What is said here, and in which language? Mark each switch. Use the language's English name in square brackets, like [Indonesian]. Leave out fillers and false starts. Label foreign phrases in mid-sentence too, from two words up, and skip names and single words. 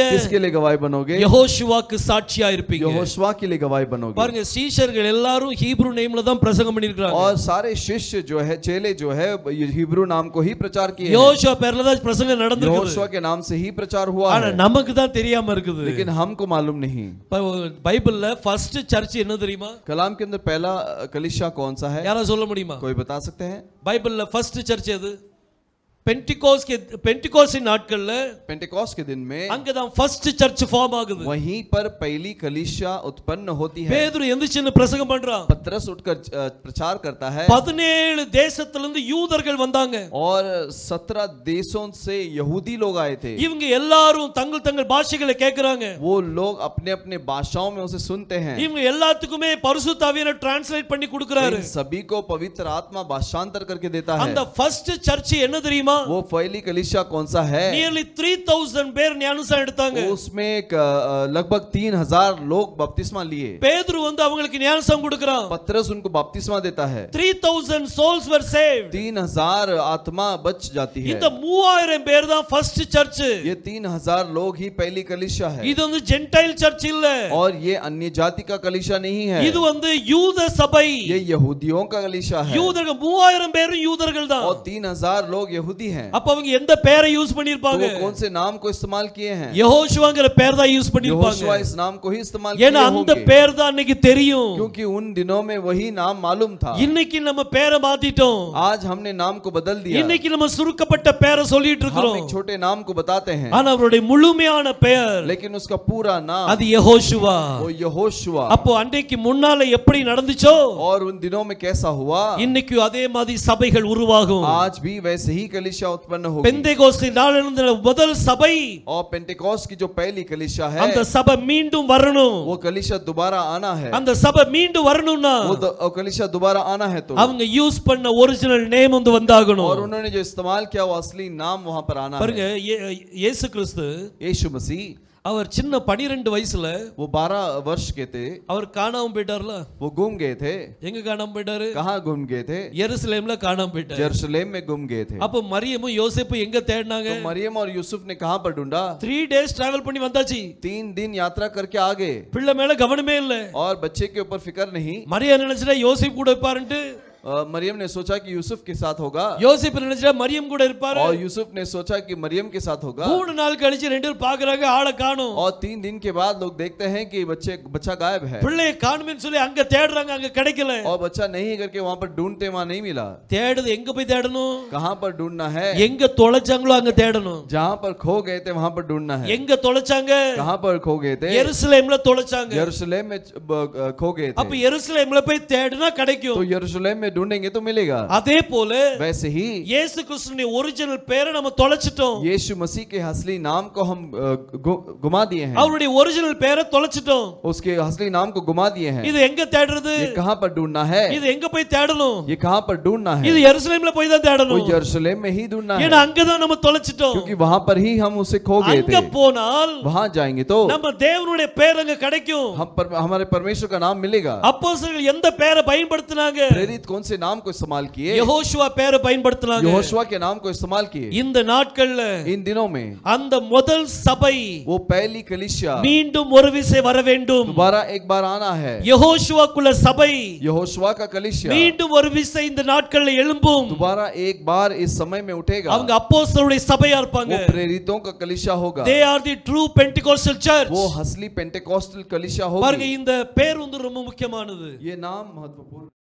[Hindi] किसके लिए गवाही बनोगे? [Tamil] யெகோஷுவாக்கு சாட்சியா இருப்பீங்க. [Hindi] यहोशुआ के लिए गवाही बनोगे. [Tamil] பாருங்க சீஷர்கள் எல்லாரும் [English] Hebrew name [Tamil] தான் பிரசங்கம் பண்ணிருக்காங்க. [Hindi] और सारे शिष्य जो है, चेले जो है, हिब्रू नाम को ही प्रचार किए हैं. [Tamil] யோசுவா பேர்ல தான் பிரசங்கம் நடந்துருக்கு. [Hindi] यहोशुआ के नाम से ही प्रचार हुआ [Tamil] ஆனா [Hindi] है. [Tamil] நமக்கு தான் தெரியாம இருக்குது. [Hindi] लेकिन हमको मालूम नहीं. [Tamil] பைபிள்ல [English] first church [Tamil] என்ன தெரியுமா? [Hindi] कलाम के अंदर पहला कलीसिया कौन सा है? [Tamil] யாரா சொல்ல முடியுமா? [Hindi] कोई बता सकते हैं? [Tamil] பைபிள்ல [English] first church [Tamil] எது? பென்டிகோஸ்ட் நாட்கள்ல [Hindi] पेंटेकोस्ट के दिन में [Tamil] அங்க தான் [English] first church form [Tamil] ஆகுது. [Hindi] वहीं पर पहली कलीसिया उत्पन्न होती है. [Tamil] பேதுரு எந்திரிச்சு பிரசங்கம் பண்றான். [Hindi] पतरस उठकर प्रचार करता है. [Tamil] 17 தேசத்துல இருந்து யூதர்கள் வந்தாங்க. [Hindi] और 17 देशों से यहूदी लोग आए थे. [Tamil] இவங்க எல்லாரும் தங்கள் தங்கள் பாஷைகளை கேக்குறாங்க. [Hindi] वो लोग अपने अपने भाषाओं में उसे सुनते हैं. [Tamil] இவங்க எல்லாத்துக்குமே பரிசுத்த ஆவியானவர் டிரான்ஸ்லேட் பண்ணி கொடுக்கறாரு. [Hindi] इन सभी को पवित्र आत्मा भाषांतर करके देता है. [Tamil] அந்த [English] first church [Tamil] என்ன தெரியுமா? [Hindi] वो पहली कलीसिया कौन सा है? [Tamil] नियरली 3000 பேர் ஞானஸ்நானம் எடுத்தாங்க. [Hindi] उसमें लगभग 3000 लोग बपतिस्मा लिए. [Tamil] பேதுரு வந்து அவங்களுக்கு ஞானஸ்நானம் கொடுக்கறான். [Hindi] पतरस उनको बपतिस्मा देता है. [English] 3000 souls were saved. [Hindi] 3000 आत्मा बच जाती है. [Tamil] இந்த 3000 பேர் தான் [English] first church. [Hindi] ये 3000 लोग ही पहली कलीसिया है. [Tamil] இது வந்து [English] gentile church [Tamil] இல்ல. [Hindi] और ये अन्य जाति का कलीसिया नहीं है. [Tamil] இது வந்து யூத சபை. [Hindi] ये यहूदियों का कलीसिया है. [Tamil] யூதர்கள் 3000 பேரும் யூதர்கள் தான். [Hindi] और 3000 लोग यहूदी हैं. [Tamil] அப்ப அவங்க எந்த பேரை யூஸ் பண்ணிருப்பாங்க? [Hindi] तो कौन से नाम को इस्तेमाल किए हैं? [Tamil] யெகோஷுவாங்கற பேர் தான் யூஸ் பண்ணிருப்பாங்க. [Hindi] यहोशुआ इस नाम को ही इस्तेमाल किए [Tamil] ஏன்னா அந்த [Hindi] होंगे. [Tamil] பேர் தான் அன்னைக்கு தெரியும். [Hindi] क्योंकि उन दिनों में वही नाम मालूम था. [Tamil] இன்னைக்கு நம்ம பேரை மாத்திட்டோம். [Hindi] आज हमने नाम को बदल दिया. [Tamil] இன்னைக்கு நம்ம சுருக்கப்பட்ட பேரை சொல்லிட்டு [Hindi] हम [Tamil] இருக்கோம். [Hindi] एक छोटे नाम को बताते हैं. [Tamil] ஆனா அவருடைய முழுமையான பெயர் [Hindi] लेकिन उसका पूरा नाम [Tamil] அது யெகோஷுவா. [Hindi] वो यहोशुआ. [Tamil] அப்போ அன்னைக்கு முன்னால எப்படி நடந்துச்சோ [Hindi] और उन दिनों में कैसा हुआ, [Tamil] இன்னைக்கு அதே மாதிரி சபைகள் உருவாகும். [Hindi] आज भी वैसे ही कलीसिया कलीसिया उत्पन्न होगी [Tamil] பெந்தேகோஸ்து நாளிலிருந்து முதல் சபை [Hindi] और पेंटेकोस्ट की जो पहली कलीसिया है [Tamil] அந்த சபை மீண்டும் வரணும் [Hindi] वो कलीसिया दोबारा आना है [Tamil] அந்த சபை மீண்டும் வரணும்னா [Hindi] वो कलीसिया दोबारा आना है तो [Tamil] அவங்க யூஸ் பண்ண [English] original name [Tamil] வந்து வந்தாகணும் [Hindi] और उन्होंने जो इस्तेमाल किया वो असली नाम वहां पर आना [Tamil] பாருங்க [Hindi] है [Tamil] இயேசு கிறிஸ்து [Hindi] यीशु मसीह [Tamil] அவர் சின்ன 12 வயசுல [Hindi] वो 12 वर्ष के थे [Tamil] அவர் காணாம போயிட்டார்ல [Hindi] वो गुम गए थे [Tamil] எங்க காணாம போயிட்டாரு [Hindi] कहाँ गुम गए थे [Tamil] எருசலேம்ல காணாம போயிட்டாரு [Hindi] यरूशलेम में गुम गए थे [Tamil] அப்ப மரியமும் யோசேப்பும் எங்க தேடினாங்க [Hindi] तो मरियम और यूसुफ ने कहाँ पर ढूंढा [Tamil] 3 [English] days travel [Tamil] பண்ணி வந்தாச்சு [Hindi] 3 दिन यात्रा करके आ गए [Tamil] பிள்ளை மேல கவனமே இல்ல [Hindi] और बच्चे के ऊपर फिक्र नहीं [Tamil] மரியா நினைச்சா யோசேப் கூட இருப்பாருன்னு [Hindi] मरियम ने सोचा कि यूसुफ के साथ होगा [Tamil] யோசேப் நினைச்சா மரியம் கூட இருப்பாரு [Hindi] और यूसुफ ने सोचा कि मरियम के साथ होगा [Tamil] 3 நாள் கழிச்சு ரெண்டு பேரும் பாக்குறாங்க ஆளை காணோம் [Hindi] और 3 दिन के बाद लोग देखते हैं कि बच्चा गायब है [Tamil] பிள்ளையை காணுமேன்னு சொல்லி அங்க தேடுறாங்க அங்க கிடைக்கல [Hindi] और बच्चा नहीं करके वहां पर ढूंढते वहां नहीं मिला [Tamil] தேடுது எங்க போய் தேடணும் [Hindi] कहां पर ढूंढना है [Tamil] எங்க தொலைச்சாங்களோ அங்க தேடணும் [Hindi] जहां पर खो गए थे वहां पर ढूंढना है [Tamil] எங்க தொலைச்சாங்க [Hindi] कहां पर खो गए थे [Tamil] எருசலேம்ல தொலைச்சாங்க [Hindi] यरूशलेम में खो गए [Tamil] அப்ப [Hindi] थे [Tamil] எருசலேம்ல போய் தேடினா [Hindi] तो [Tamil] கிடைக்கும் [Hindi] यरूशलेम में ढूंढेंगे तो मिलेगा [Tamil] அதே போல [Hindi] वैसे ही [Tamil] இயேசு கிறிஸ்துவின் ஒரிஜினல் பேரை நம்ம தொலைச்சிட்டோம் [Hindi] यीशु मसीह के असली नाम को हम गुमा दिए हैं [Tamil] அவருடைய ஒரிஜினल பேரை தொலைச்சிட்டோம் [Hindi] उसके असली नाम को गुमा दिए हैं [Tamil] இது எங்க தேடுறது [Hindi] ये कहां पर ढूंढना है [Tamil] இது எங்க போய் தேடணும் [Hindi] ये कहां पर ढूंढना है [Tamil] இது எருசலேம்ல போய் தான் [Hindi] वो [Tamil] தேடணும் [Hindi] यरूशलेम में ही ढूंढना है [Tamil] ஏன்னா அங்க தான் நம்ம தொலைச்சிட்டோம் [Hindi] क्योंकि वहां पर ही हम उसे खो गए [Tamil] அங்க [Hindi] थे [Tamil] போனால் [Hindi] वहां जाएंगे तो [Tamil] நம்ம தேவனுடைய பேர் அங்க கிடைக்கும் [Hindi] हमारे परमेश्वर का नाम मिलेगा [Tamil] அப்போஸ்தலர்கள் எந்த பேரை பயன்படுத்தினாங்க [Hindi] प्रेरित कौन से नाम को इस्तेमाल किए [Tamil] யெகோஷுவா பேரை பயன்படுத்தினாங்க [Hindi] यहोशुआ के नाम को इस्तेमाल किए [Tamil] இந்த நாட்கள்ல [Hindi] इन दिनों में [Tamil] அந்த முதல் சபை [Hindi] वो पहली कलीसिया [Tamil] மீண்டும் ஒரு விசை வர வேண்டும் [Hindi] दोबारा एक बार आना है [Tamil] யெகோஷுவாக்குள்ள சபை [Hindi] यहोशुआ का कलीसिया [Tamil] மீண்டும் ஒரு விசை இந்த நாட்கள்ல எழும்பும் [Hindi] दोबारा एक बार इस समय में उठेगा [Tamil] அவங்க அப்போஸ்தலருடைய சபையா இருப்பாங்க [Hindi] वो प्रेरितों का कलीसिया होगा [English] they are the true pentecostal church [Hindi] वो असली पेंटेकोस्टल कलीसिया [Tamil] பாருங்க [Hindi] होगी [Tamil] இந்த பேர் வந்து ரொம்ப முக்கியமானது [Hindi] ये नाम महत्वपूर्ण